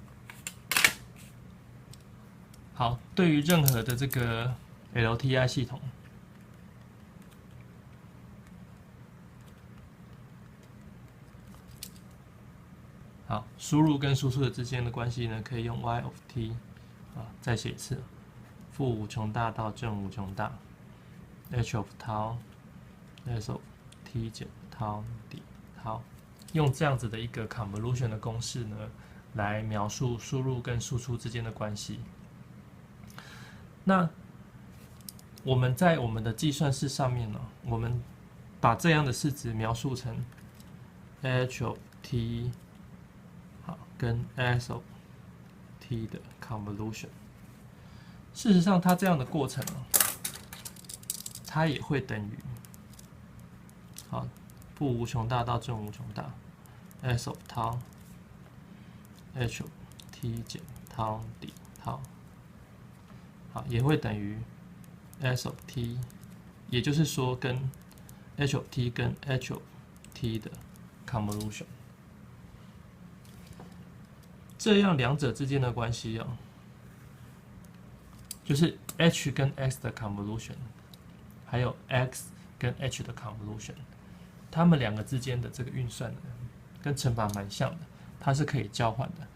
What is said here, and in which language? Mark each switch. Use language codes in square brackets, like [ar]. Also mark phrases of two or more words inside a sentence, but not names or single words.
[zh] 好，對於任何的這個 LTI 系統，好，輸入跟輸出的之間的關係呢，可以用 [en] y of t， [zh] 再寫一次。負無窮大到正無窮大 ， [en] h of τ s of t [zh] 減 τ d τ， 用這樣子的一個 convolution 的公式呢，來描述輸入跟輸出之間的關係。那我們在我們的計算式上面呢，我們把這樣的式子描述成 [en] h of t [zh] 好跟 s of t 的 convolution。事實上，它這樣的過程它也會等於負無窮大到正無窮大 [en] s of τ h of t [zh] 減 τ d τ， 好，也會等於 [en] s of t， [zh] 也就是說跟 [en] h of t [zh] 跟 [en] h of t [zh] 的 convolution，這樣兩者之間的關係就是 h 跟 x 的 convolution， 還有 x 跟 h 的 convolution， 它們兩個之間的這個運算呢，跟乘法蠻像的，它是可以交換的。